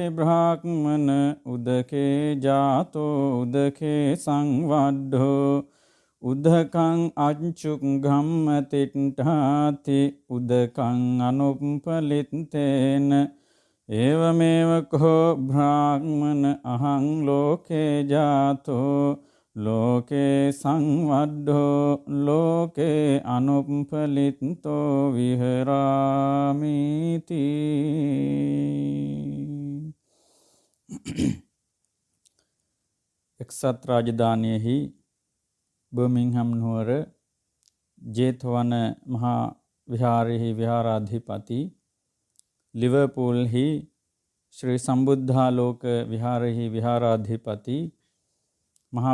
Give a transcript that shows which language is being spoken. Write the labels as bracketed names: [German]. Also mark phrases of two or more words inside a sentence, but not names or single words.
[Pali] බ්‍රාහ්මන උදකේ ජාතෝ උදකේ සංවඩ්ඩෝ උදකං අංචුක් ගම්මතිට්ඨාති උදකං අනුප්පලිත්තේන ඒවමේව කෝ බ්‍රාහ්මන අහං ලෝකේ ජාතෝ ලෝකේ සංවඩ්ඩෝ ලෝකේ අනුප්පලිත්තෝ විහරාමිති. [Sinhala] එක්සත් රාජධානියෙහි බර්මින්හම් නුවර ජේතවන මහා විහාරයෙහි විහාරාධිපති ලිවර්පූල්හි ශ්‍රී සම්බුද්ධාලෝක විහාරයෙහි විහාරාධිපති මහා